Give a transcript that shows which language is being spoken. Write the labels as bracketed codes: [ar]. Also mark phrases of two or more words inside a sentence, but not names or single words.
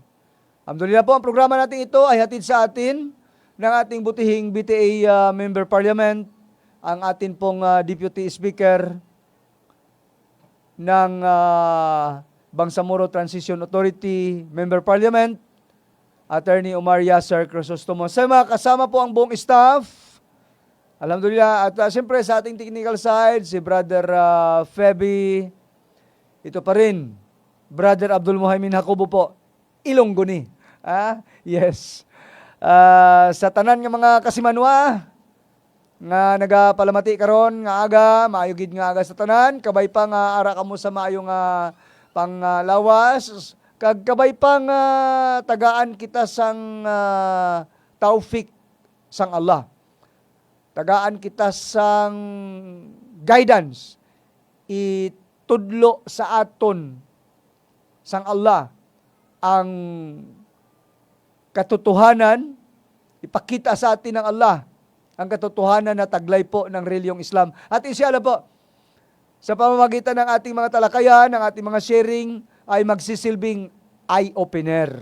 [tl] Alhamdulillah po, ang programa natin ito ay hatid sa atin ng ating butihing BTA Member Parliament, ang atin pong Deputy Speaker ng Bangsamoro Transition Authority Member Parliament, Attorney Omar Yasser Crisostomo. Sa mga kasama po ang buong staff, alhamdulillah. At siyempre sa ating technical side, si Brother Feby, ito pa rin, Brother Abdul Muhaymin Hakubo po, Ilonggoni. Yes. [hil] Sa tanan ng mga kasimanwa, nga nagapalamati karon nga aga, maayogid nga aga sa tanan, kabay pa nga ara kamo sa maayong panglawas, kag kabay pa nga tagaan kita sang taufik sang Allah. Tagaan kita sang guidance, itudlo sa aton sang Allah ang katotohanan, [tl] ipakita sa atin ng Allah ang katotohanan na taglay po ng reliyong Islam. At inshallah po, sa pamamagitan ng ating mga talakayan, ng ating mga sharing, ay magsisilbing eye-opener.